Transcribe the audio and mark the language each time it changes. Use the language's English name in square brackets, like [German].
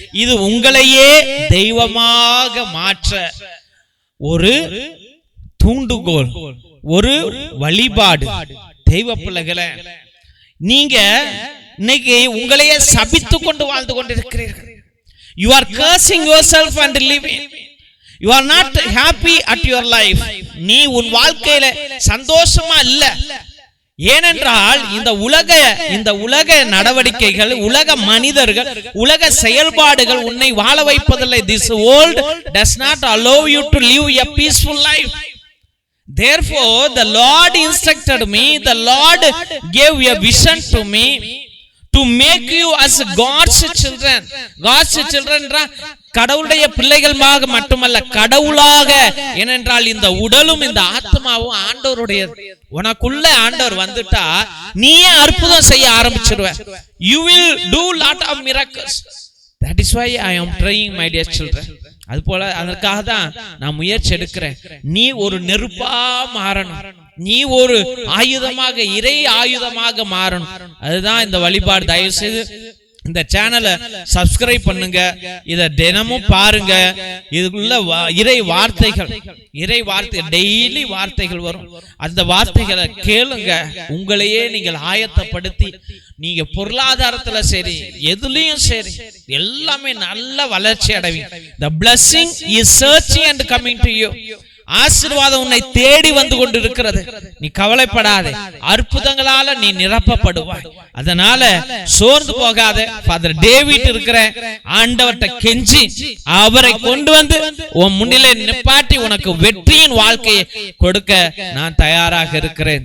[Tamil] இது உங்களையே தெய்வமாக மாற்ற ஒரு தூண்டுகோல், ஒரு வழிபாடு. தெய்வ பிள்ளைகளை, நீங்க இன்னைக்கு உங்களையே சபித்துக் கொண்டு வாழ்ந்து கொண்டிருக்கிறீர்கள். [English] You are cursing yourself and living. You are not happy at your life. [Tamil] நீ உன் வாழ்க்கையில சந்தோஷமா இல்ல. ஏனென்றால் இந்த உலக நடவடிக்கைகள், உலக மனிதர்கள், உலக செயல்பாடுகள் உன்னை வாழ வைப்பதில்லை. [English] This world does not allow you to live a peaceful life. Therefore the Lord instructed me, the Lord gave a vision to me to make you as God's children. God's children [Tamil] கடவுளுடைய பிள்ளைகளாக மட்டுமல்ல, கடவுளாக. ஏனென்றால் இந்த உடலும் இந்த ஆத்மாவும் ஆண்டவருடைய. உனக்குள்ள ஆண்டவர் வந்துட்டா நீயே அற்புதம் செய்ய ஆரம்பிச்சிருவ. [English] You will do lot of miracles. That is why I am trying, my dear children. [Tamil] அது போல அதற்காக தான் நான் முயற்சி எடுக்கிறேன். நீ ஒரு நெருப்பா மாறணும். நீ ஒரு ஆயுதமாக, இறை ஆயுதமாக மாறணும். அதுதான் இந்த வழிபாடு. தயவு செய்து இந்த சேனலை சப்ஸ்கிரைப் பண்ணுங்க. இத தினமும் பாருங்க. இதுக்குள்ள இறை வார்த்தை டெய்லி வார்த்தைகள் வரும். அந்த வார்த்தைகளை கேளுங்க. உங்களையே நீங்கள் ஆயத்தப்படுத்தி நீங்க பொருளாதாரத்துல சரி, எதுலயும் சரி, எல்லாமே நல்ல வளர்ச்சி அடைவீங்க. [English] The blessing is searching and coming to you. [Tamil] ஆசீர்வாதம் உன்னை தேடி வந்து கொண்டிருக்கிறது. நீ கவலைப்படாதே, அற்புதங்களால நீ நிரப்பப்படுவாய். அதனால சோர்ந்து போகாத. ஃபாதர் டேவிட் இருக்கிற ஆண்டவர்ட்ட கெஞ்சி அவரை கொண்டு வந்து உன் முன்னிலை நிப்பாட்டி உனக்கு வெற்றியின் வாழ்க்கையை கொடுக்க நான் தயாராக இருக்கிறேன்.